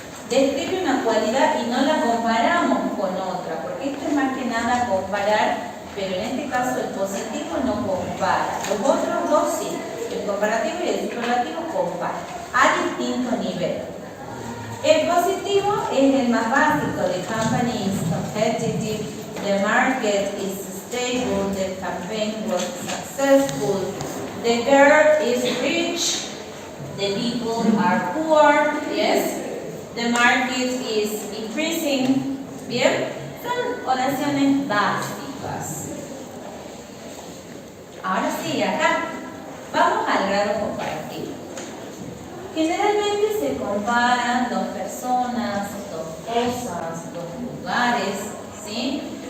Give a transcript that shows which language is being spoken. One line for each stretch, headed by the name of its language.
Spanish: Describe una cualidad y no la comparamos con otra, porque esto es más que nada comparar, pero en este caso el positivo no compara. Los otros dos sí, el comparativo y el superlativo comparan, a distinto nivel. El positivo es el más básico.
English: The company is competitive, the market is stable, the campaign was successful, the girl is rich, the people are poor, yes, the market is increasing.
Spanish: Bien, son oraciones básicas. Ahora sí, acá vamos al grado comparativo. Generalmente se comparan dos personas, dos cosas, dos lugares, ¿sí?